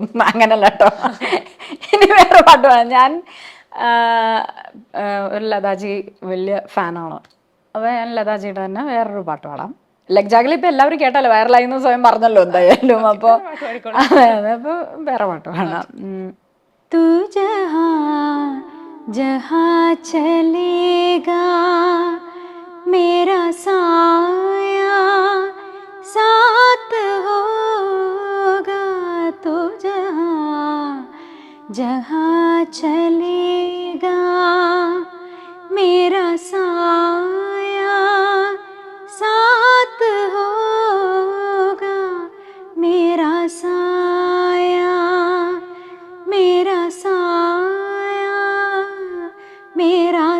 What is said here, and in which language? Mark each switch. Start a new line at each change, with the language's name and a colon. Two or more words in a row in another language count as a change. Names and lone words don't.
Malayalam: അങ്ങനല്ല കേട്ടോ, ഇനി വേറെ പാട്ട് പാടാം. ഞാൻ ഒരു ലതാജി വലിയ ഫാനാണ്. അപ്പോൾ ഞാൻ ലതാജിയുടെ തന്നെ വേറൊരു പാട്ട് പാടാം. ലഗ്ജാഗിൽ ഇപ്പം എല്ലാവരും കേട്ടാലോ, വൈറലായി എന്ന് സ്വയം പറഞ്ഞല്ലോ എന്തായാലും. അപ്പോൾ അതെ, അപ്പോൾ വേറെ പാട്ട് പാടാം.
Hindi: തൂ जहाँ चलेगा मेरा साया साथ होगा, तो जहाँ चलेगा मेरा साया साथ होगा, मेरा साया मेरा